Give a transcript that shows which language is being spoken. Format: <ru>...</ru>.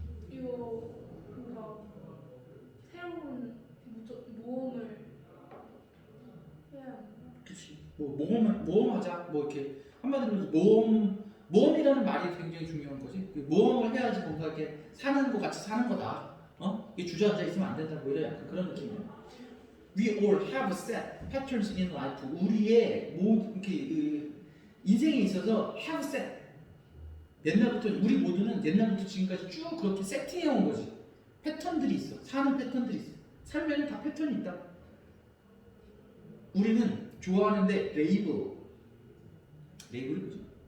<ko>이거 뭔가 새로운 모험을 해야 하는 그치. 뭐 모험하자. 뭐 이렇게 한마디로 모험이라는 말이 굉장히 중요한 거지. 그 모험을 해야지 뭔가 이렇게 사는 거 같이 사는 거다. 이게 주저앉아 있으면 안 된다. 뭐 이런 약간 그런 느낌이야.</ko> <en>We all have set patterns in life.</en> <ko>우리의 모두 이렇게 그 인생에 있어서</ko> <en>have set.</en> <ko>옛날부터 우리 모두는 옛날부터 지금까지 쭉 그렇게 세팅해 온 거지. 패턴들이 있어. 사는 패턴들이 있어. 삶에는 다 패턴이 있다. 우리는 좋아하는데 레이블이 뭐지?</ko>